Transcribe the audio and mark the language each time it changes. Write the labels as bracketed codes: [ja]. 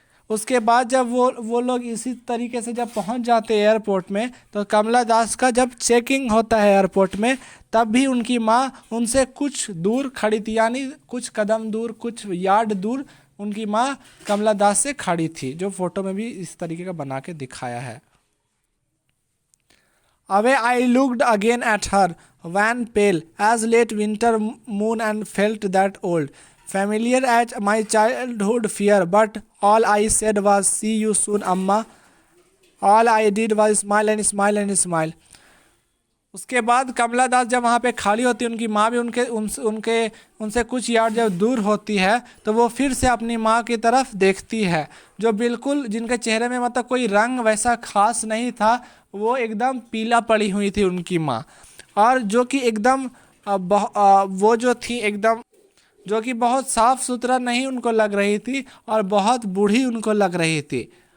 [hi] उसके बाद जब वो लोग इसी तरीके से जब पहुंच जाते हैं एयरपोर्ट में, तो कमला दास का जब चेकिंग होता है एयरपोर्ट में, तब भी उनकी माँ उनसे कुछ दूर खड़ी थी, यानी कुछ कदम दूर, कुछ यार्ड दूर उनकी माँ कमला दास से खड़ी थी, जो फोटो में भी इस तरीके का बना के दिखाया है। [en] Away I looked again at her, wan pale as late winter moon, and felt that old, familiar as my childhood fear, but all I said was, see you soon, Amma. All I did was smile and smile and smile. [hi] उसके बाद कमला दास जब वहाँ पे खाली होती है, उनकी माँ भी उनसे कुछ यार्ड जब दूर होती है, तो वो फिर से अपनी माँ की तरफ देखती है, जो बिल्कुल जिनके चेहरे में मतलब कोई रंग वैसा खास नहीं था, वो एकदम पीला पड़ी हुई थी उनकी माँ, और जो कि एकदम वो जो थी एकदम जो कि बहुत साफ़ सुथरा नहीं उनको लग रही थी और बहुत बूढ़ी उनको लग रही थी।